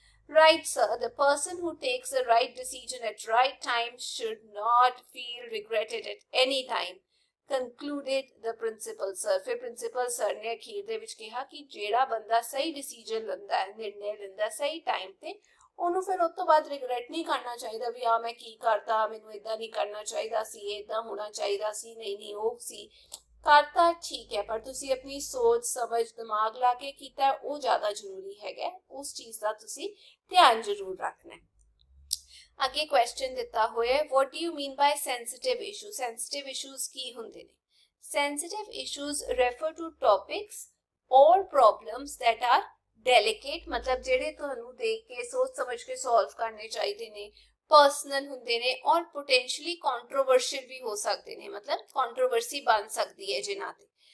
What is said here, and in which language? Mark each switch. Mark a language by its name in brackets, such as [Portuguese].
[English] Right sir, the person who takes the right decision at right time should not feel regretted at any time, concluded the principal sir, [Punjabi] ਫਿਰ principal sir ਨੇ ਅਖੀਰ ਦੇ ਵਿੱਚ ਕਿਹਾ ਕਿ ਜਿਹੜਾ ਬੰਦਾ ਸਹੀ ਡਿਸੀਜਨ ਲੈਂਦਾ ਹੈ, ਨਿਰਣੇ ਲੈਂਦਾ ਸਹੀ ਟਾਈਮ ਤੇ, ਉਹਨੂੰ ਫਿਰ ਉਸ ਤੋਂ ਬਾਅਦ ਰਿਗਰੈਟ ਨਹੀਂ ਕਰਨਾ ਚਾਹੀਦਾ ਵੀ ਆ ਮੈਂ ਕੀ ਕਰਤਾ, ਮੈਨੂੰ ਇਦਾਂ ਨਹੀਂ ਕਰਨਾ ਚਾਹੀਦਾ ਸੀ, ਇਦਾਂ ਹੋਣਾ ਚਾਹੀਦਾ ਸੀ, ਨਹੀਂ ਉਹ ਸੀ ਕਰਤਾ ਠੀਕ ਹੈ, ਪਰ ਤੁਸੀਂ ਆਪਣੀ ਸੋਚ ਸਮਝ ਦਿਮਾਗ ਲਾ ਕੇ ਕੀਤਾ ਉਹ ਜ਼ਿਆਦਾ ਜ਼ਰੂਰੀ ਹੈਗਾ, ਉਸ ਚੀਜ਼ ਦਾ ਤੁਸੀਂ ਧਿਆਨ ਜ਼ਰੂਰ ਰੱਖਣਾ ਹੈ। ਅੱਗੇ ਕੁਐਸਚਨ ਦਿੱਤਾ ਹੋਇਆ, [English] what do you mean by sensitive issues? sensitive issues ਕੀ ਹੁੰਦੇ ਨੇ? sensitive issues refer to topics or problems that are delicate, [Punjabi] ਮਤਲਬ ਜਿਹੜੇ ਤੁਹਾਨੂੰ ਦੇਖ ਕੇ ਸੋਚ ਸਮਝ ਕੇ ਸੋਲਵ ਕਰਨੇ ਚਾਹੀਦੇ ਨੇ, ਪਰਸਨਲ ਹੁੰਦੇ ਨੇ ਔਰ ਪੋਟੈਂਸ਼ੀਅਲੀ ਕੰਟਰੋਵਰਸ਼ੀਅਲ ਵੀ ਹੋ ਸਕਦੇ ਨੇ, ਮਤਲਬ ਕੰਟਰੋਵਰਸੀ ਬਣ ਸਕਦੀ ਹੈ ਜਿਨ੍ਹਾਂ ਤੇ।